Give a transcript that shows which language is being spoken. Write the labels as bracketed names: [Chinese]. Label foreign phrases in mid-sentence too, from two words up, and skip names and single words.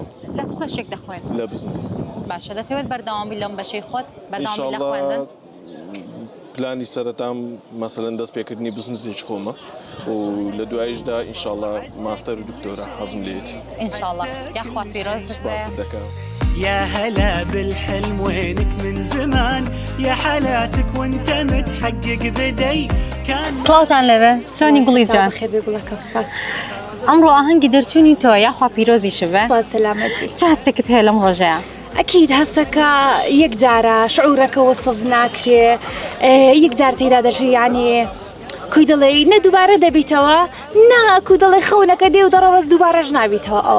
[Central Kurdish] لە چ بەشێک دەخوێن؟ لە بزنس. باشە دەتەوێت بەردەوامی لەم بەشەی خۆت بەردەوامی لە خوێندن؟ پلانی سەرەتام مەسەلەن دەست پێکردنی بزنسێکی خۆمە و لە دوایشدا ئینشاءڵڵا ماستەر و دکتۆرە حەزم لێت. ئینشاءڵڵا یاخوا پیرۆزت سپاست دەکەم. [Arabic] يا هلا بالحلم وينك من زمان يا حالاتك وانت متحقق بدي كان [Central Kurdish] سڵاوتان لەبێ چۆنی گوڵی جان؟ خێر بێ گوڵەکەم سپاس. ئەمڕۆ ئاهەنگی دەرچوونی تۆ یاخوا پیرۆزی شبە؟ سپاس سەلامەت بێ. چه هەستێکت هەیە لەم ڕۆژەیە؟ ئەکید هەستەکە یەک جارە شعورەکە وەسف ناکرێ یەک جار تێدا دەژی یعنی کوی دڵێ نە دووبارە دەبیتەوە ناکو دڵێ خەونەکە دێ و دەڕەوەز دووبارەش ناویتەوە ئەوە